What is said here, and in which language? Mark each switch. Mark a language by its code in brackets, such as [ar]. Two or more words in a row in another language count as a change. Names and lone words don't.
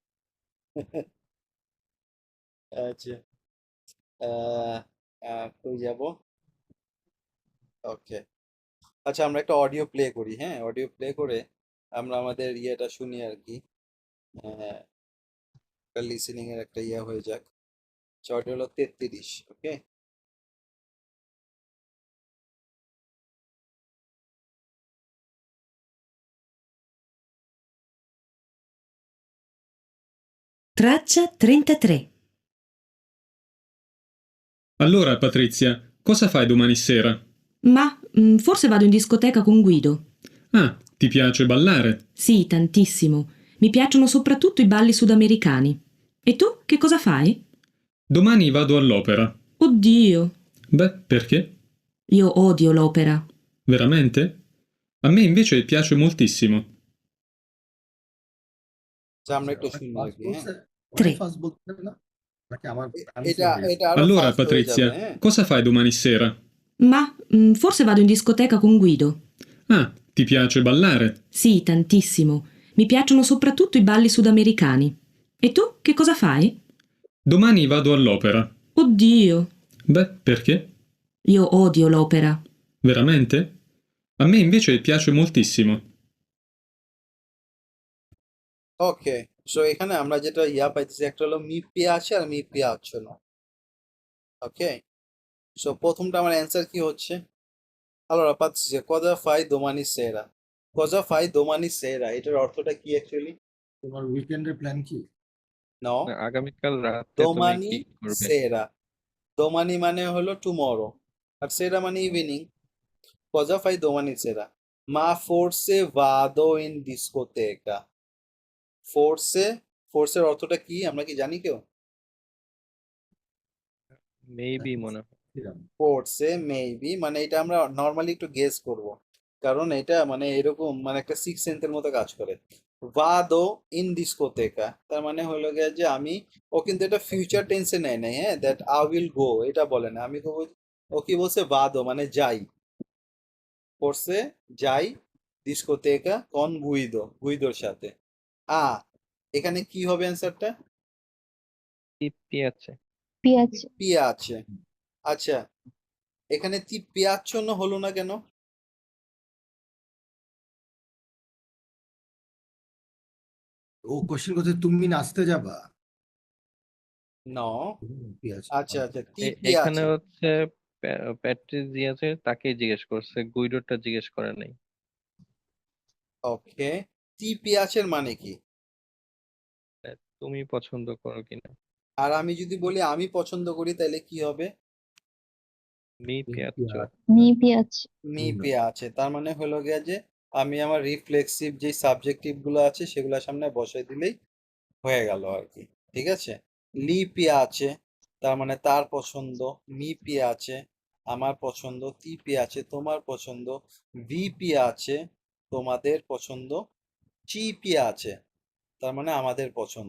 [bn] আচ্ছা, আহ, কই যাব? ওকে, আচ্ছা আমরা একটা অডিও প্লে করি, হ্যাঁ অডিও প্লে করে আমরা আমাদের ইয়েটা শুনি আর কি। লিসেনিং এর একটা ইয়ে হয়ে যাক। অডিও হলো 33। ওকে, [it] Traccia 33. Allora, Patrizia, cosa fai domani sera? Ma forse vado in discoteca con Guido. Ah, ti piace ballare? Sì, tantissimo. Mi piacciono soprattutto i balli sudamericani. E tu che cosa fai? Domani vado all'opera. Oddio, Beh, perché? io odio l'opera. Veramente? A me invece piace moltissimo. [bn] আচ্ছা আমরা একটু শুনি আর ফার্স্ট কি, হ্যাঁ। বলছে, অনেক Tre. ফার্স্ট বলছে না, নাকি আমার, আমি এটা slow হয়ে গেছি? এটা আরো [it] Allora, [bn] ফাস্ট হয়ে যাবে, Patrizia, হ্যাঁ। [it] cosa fai domani sera? Ma forse vado in discoteca con Guido. Ah, ti piace ballare? Sì, tantissimo. Mi piacciono soprattutto i balli sudamericani. E tu che cosa fai? Domani vado all'opera. Oddio, Beh, perché? io odio l'opera. Veramente? A me invece piace moltissimo. [bn] ওকে, সো এখানে আমরা যেটা ইয়া পাইতেছি, একটা হলো [it] mi piace [bn] আর [it] mi piacci [bn] না। ওকে, সো প্রথমটা আমার অ্যান্সার কি হচ্ছে? [it] Allora, Patrizia, cosa fai domani sera? Cosa fai domani sera? [bn] এটার অর্থটা কি অ্যাকচুয়ালি? তোমার উইকেন্ডের প্ল্যান কি? নো, আগামীকাল রাতে তুমি domani কি করবে? sera. domani মানে হলো টুমরো, আর sera মানে ইভিনিং। Cosa fai domani sera? Ma forse vado in discoteca. Forse, forse এর অর্থটা কি আমরা কি জানি কেউ? মেবি মনে হয়। পড়ছে মেবি, মানে এটা আমরা নর্মালি একটু গেস করব, কারণ এটা মানে এরকম মানে একটা [en] sixth sense [bn] মতো কাজ করে। [it] vado in discoteca, [bn] তার মানে হলো গিয়ে যে আমি, ও কিন্তু এটা [en] future tense [bn] নেয় নাই, হ্যাঁ, [en] that I will go [bn] এটা বলে না, আমি ও কি বলছে, ভাদো মানে যাই, পড়ছে যাই, [it] discoteca con Guido, [bn] গুইদোর সাথে। এখানে কি হবে অ্যান্সারটা? [it] Ti piace. piace, [bn] পিয়াছে। আচ্ছা, এখানে [it] ti piacciono [bn] হলো না কেন? ও কোশ্চেন করছে তুমি নাচতে যাবা? ন পিয়াজ আচ্ছা আচ্ছা, তি এখানে পিয়াছে। হচ্ছে প্যাট্রিজিয়াসে তাকে জিজ্ঞেস করছে, গুইডোরটা জিজ্ঞেস করে নাই। ওকে, [it] ti piace [bn] মানে কি? তুমি পছন্দ করো কিনা? আর আমি যদি বলি আমি পছন্দ করি তাহলে কি হবে? [it] mi piaccio. mi piace, mi piace. [bn] তার মানে হলো গিয়া যে আমি আমার রিফ্লেক্সিভ যে সাবজেক্টিভ গুলো আছে সেগুলো সামনে বসাই দিলেই হয়ে গেল আর কি। ঠিক আছে, [it] gli piace [bn] তার মানে তার পছন্দ, [it] mi piace [bn] আমার পছন্দ, [it] ti piace [bn] তোমার পছন্দ, [it] vi piace [bn] তোমাদের পছন্দ, [it] ci piace [bn] তার মানে আমাদের পছন্দ।